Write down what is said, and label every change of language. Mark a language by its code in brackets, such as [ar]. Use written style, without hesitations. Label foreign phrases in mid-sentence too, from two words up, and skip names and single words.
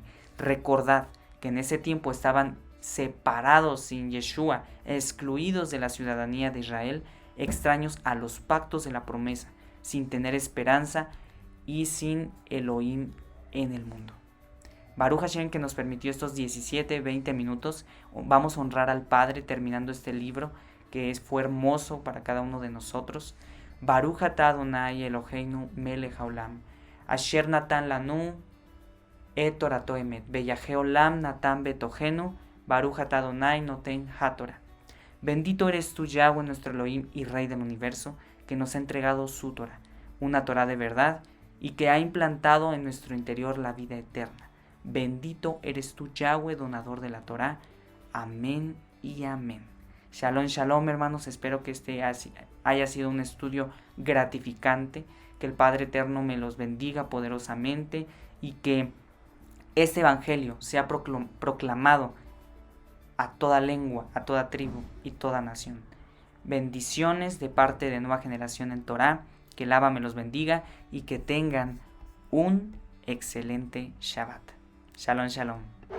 [es] Recordad que en ese tiempo estaban separados sin Yeshua, excluidos de la ciudadanía de Israel, extraños a los pactos de la promesa, sin tener esperanza y sin Elohim en el mundo. [he] ברוך השם, [es] que nos permitió estos 17-20 minutos. Vamos a honrar al Padre terminando este libro que fue hermoso para cada uno de nosotros. [he] ברוך אתה אדוני אלוהינו מלך העולם, אשר נתן לנו את תורתו אמת, וחיי עולם נתן בתוכנו, ברוך אתה אדוני נותן התורה. [es] Bendito eres tú, Yahweh, nuestro Elohim y Rey del universo, que nos ha entregado su Torah, una Torah de verdad, y que ha implantado en nuestro interior la vida eterna. Bendito eres tú, Yahweh, donador de la Torah. Amén y amén. [he] שלום, שלום, [es] hermanos. Espero que este haya sido un estudio gratificante. Que el Padre Eterno me los bendiga poderosamente y que este evangelio sea proclamado a toda lengua, a toda tribu y toda nación. Bendiciones de parte de Nueva Generación en Torah. Que el Abba me los bendiga y que tengan un excelente Shabbat. [he] שלום, שלום.